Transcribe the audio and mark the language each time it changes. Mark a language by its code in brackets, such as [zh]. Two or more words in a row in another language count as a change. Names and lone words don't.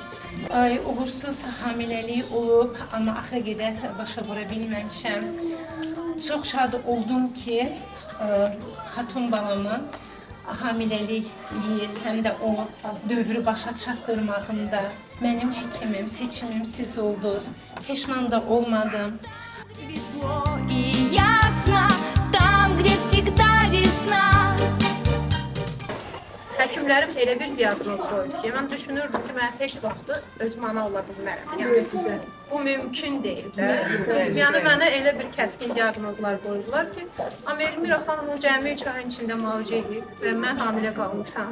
[az] Uğursuz hamiləlik olub, amma axıra qədər başa vura bilməmişəm. Çox şad oldum ki, xatun balamın hamiləliyi, həm də o dövrü başa çatdırmağımda mənim həkimim, seçimim siz oldunuz. Peşman da olmadım. [ru] Светло и ясно, там, где всегда весна. [az] Həkimlərim elə bir diaqnoz qoydu ki, mən düşünürdüm ki, mən heç vaxt özüm ana ola bilmərəm. Yəni, bu mümkün deyil də. Yəni, mənə elə bir kəskin diaqnozlar qoydular ki, Elmira xanım cəmi 3 ayın içində müalicə edib və mən hamilə qalmışam.